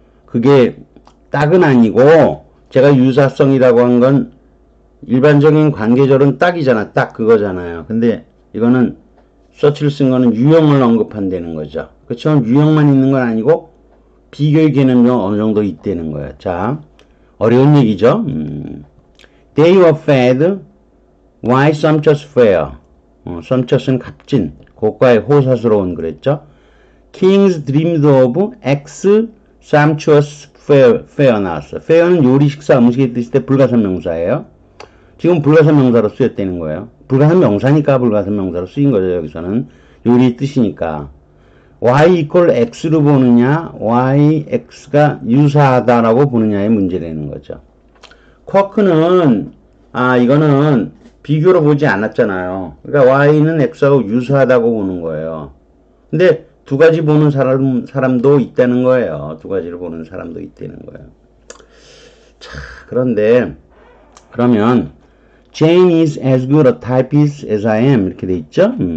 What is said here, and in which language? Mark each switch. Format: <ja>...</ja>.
<ko>그게 딱은 아니고 제가 유사성이라고 한 건 일반적인 관계절은 딱이잖아. 딱 그거잖아요. 근데 이거는 서치를 쓴 거는 유형을 언급한다는 거죠. 그렇죠? 유형만 있는 건 아니고 비교의 개념이 어느 정도 있다는 거예요. 자, 어려운 얘기죠.</ko> <en>They were fed why sumptuous fare.</en> <ko>sumptuous는 값진, 고가의 호사스러운 그랬죠.</ko> <en>Kings dreamed of X sumptuous fare</en> <ko>나왔어. fare는 요리, 식사, 음식의 뜻일 때 불가산 명사예요. 지금 불가산 명사로 쓰였다는 거예요. 불가산 명사니까 불가산 명사로 쓰인 거죠. 여기서는 요리의 뜻이니까.</ko> <en>y equal x</en> <ko>로 보느냐, y, x가 유사하다라고 보느냐의 문제되는 거죠. 쿼크는 이거는 비교로 보지 않았잖아요. 그러니까 y는 x하고 유사하다고 보는 거예요. 근데 두 가지 보는 사람도 있다는 거예요. 두 가지를 보는 사람도 있다는 거예요. 자, 그런데 그러면</ko> <en>Jane is as good a typist as I am</en> <ko>이렇게 돼 있죠?</ko>